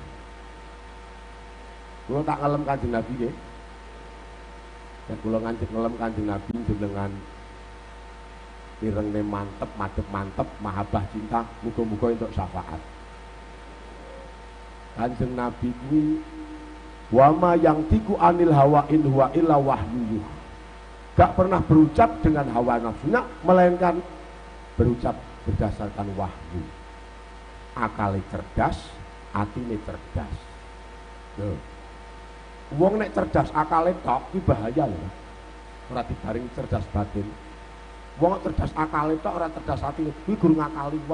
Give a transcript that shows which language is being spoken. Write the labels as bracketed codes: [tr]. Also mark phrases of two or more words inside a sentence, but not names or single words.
[jv] Kula tak ngelem Kanjeng Nabi nggih. Ya kula ngelem Kanjeng Nabi jenengan irengne mantep, mantep, mahabbah cinta, muga-muga entuk syafaat. [ar] Kanjeng Nabi kuwi وما ينطق عن الهوى إن هو إلا وحي. [id] Gak pernah berucap dengan hawa nafsunya, melainkan berucap berdasarkan wahyu. [jv] Akale cerdas, atine cerdas. Loh. Wong nek cerdas akale tok kuwi bahaya lho. Ora dibaring cerdas batin. Wong cerdas akale tok ora cerdas atine, kuwi guru ngakali wong.